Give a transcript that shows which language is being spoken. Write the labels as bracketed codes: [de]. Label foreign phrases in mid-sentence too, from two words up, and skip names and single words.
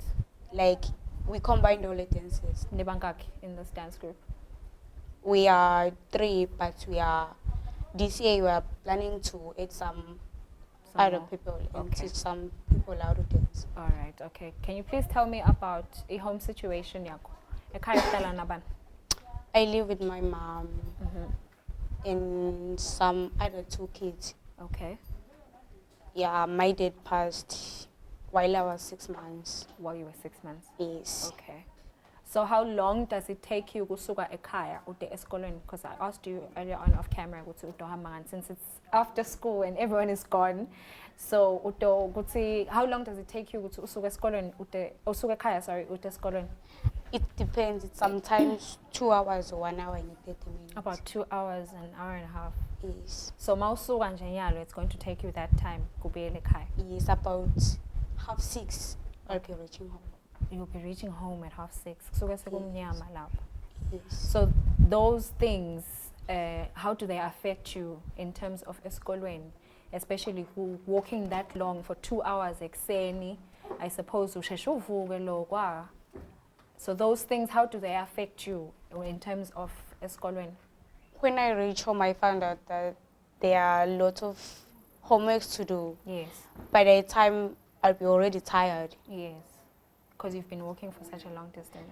[en] Like we combined all the dances. Nibangaki in this dance group? We are 3, but this year we are planning to add some other more. people and Okay. teach some people how to dance. All right, okay. Can you please tell me about a home situation yako? [ss] Ekhaya uhlala nabani? [en] I live with my mom and some other 2 kids. Okay. Yeah, my dad passed while I was 6 months. While you were 6 months? Yes. Okay. So how long does it take you [ss] kusuka ekhaya ude esikolweni? [en] Because I asked you earlier on off camera [ss] ukuthi udohamba ngani, [en] since it's after school and everyone is gone. So how long does it take you [ss] ukuthi usuke esikolweni usuke ekhaya ude esikolweni? [en] It depends. It's sometimes 2 hours or 1 hour and 30 minutes. About 2 hours, an hour and a half. Yes. [ss] So mawusuka nje nyalo, [en] it's going to take you that time [ss] kubuyela ekhaya. [en] Yes, about 5:30 I'll be reaching home. You'll be reaching home at 6:30. [ss] Kusuke sekumnyama lapho. [en] Yes. So those things, how do they affect you in terms of esikolweni, especially who walking that long for 2 hours ekseni? I suppose [ss] usheshe uvuke lokwa. [en] So those things, how do they affect you in terms of esikolweni? When I reach home, I found out that there are a lot of homeworks to do. Yes. By the time I'll be already tired. Yes. Because you've been walking for such a long distance.